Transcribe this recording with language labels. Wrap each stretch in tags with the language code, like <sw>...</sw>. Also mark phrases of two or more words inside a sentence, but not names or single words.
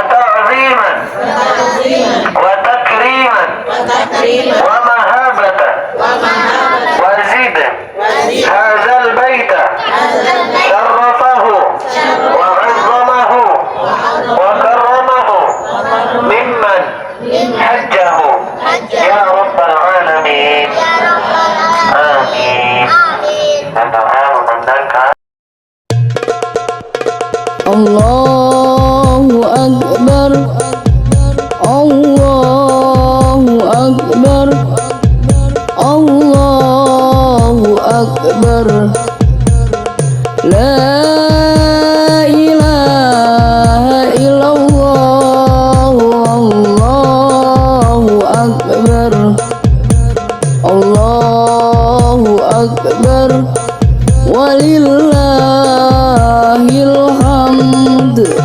<ar>تعظيماً وتكريماً ومهابةً وزد هذا البيت شرفه وعظمه وكرمه ممن حجه يا رب العالمين.</ar> <ms>Amin. Dan doa memandangkan</ms> <ar>الله أكبر، الله أكبر, الله أكبر، لا إله إلا الله، الله أكبر، الله أكبر، ولله الحمد.</ar>